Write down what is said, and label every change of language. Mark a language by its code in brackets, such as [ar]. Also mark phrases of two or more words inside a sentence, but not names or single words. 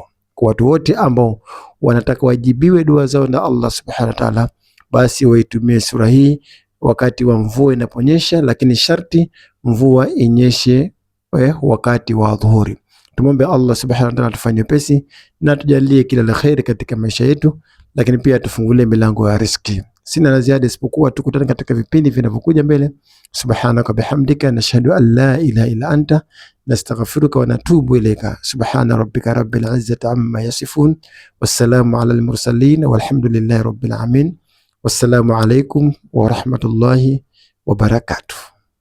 [sw] Kwa watu wote ambao wanataka wajibiwe dua zao na Allah [ar] سبحانه وتعالى, [sw] basi waitumie sura hii wakati wa mvua inaponyesha, lakini sharti mvua inyeshe wakati wa dhuhuri. Tumombe Allah [ar] سبحانه وتعالى [sw] tufanye pesi na tujalie kila la khair katika maisha yetu, lakini pia tufungulie milango ya riziki. Sina la ziada isipokuwa tukutane katika vipindi vinavyokuja mbele. [ar] سبحانك بحمدك نشهد أن لا إله إلا أنت نستغفرك ونتوب إليك. سبحان ربك رب العزة عما يصفون، والسلام على المرسلين والحمد لله رب العالمين. والسلام عليكم ورحمة الله وبركاته.